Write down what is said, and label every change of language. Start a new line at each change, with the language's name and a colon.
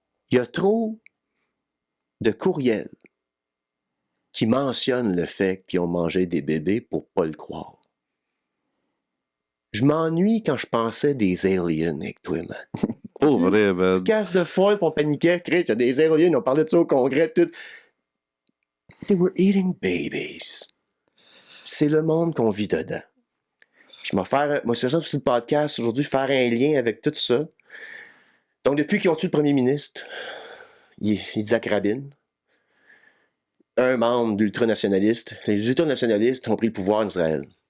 French: Il y a trop de courriels qui mentionnent le fait qu'ils ont mangé des bébés pour pas le croire. Je m'ennuie quand je pensais des aliens avec toi, man. Oh, vrai, man. Tu casses de folle, on paniquait. Chris, il y a des aliens, on parlait de ça au congrès, tout.
English: They were eating babies.
French: C'est le monde qu'on vit dedans. Je vais faire, moi, c'est ça sur le podcast aujourd'hui, faire un lien avec tout ça. Donc, depuis qu'ils ont tué le premier ministre, Yitzhak Rabin, un membre d'ultranationalistes, les ultranationalistes ont pris le pouvoir en Israël.